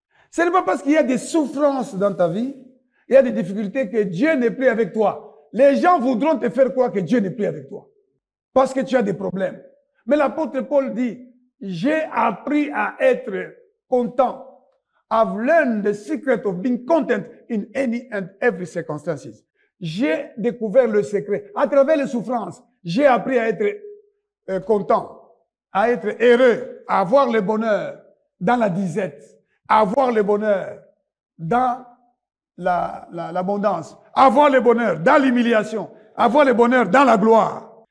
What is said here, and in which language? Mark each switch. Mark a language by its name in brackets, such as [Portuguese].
[French] Ce n'est pas parce qu'il y a des souffrances dans ta vie, il y a des difficultés que Dieu n'est plus avec toi. Les gens voudront te faire croire que Dieu n'est plus avec toi. Parce que tu as des problèmes. Mais l'apôtre Paul dit, j'ai appris à être content. [English] I've learned the secret of being content in any and every circumstances. [French] J'ai découvert le secret. À travers les souffrances, j'ai appris à être content, à être heureux, à avoir le bonheur dans la disette, à avoir le bonheur dans l'abondance, à avoir le bonheur dans l'humiliation, à avoir le bonheur dans la gloire.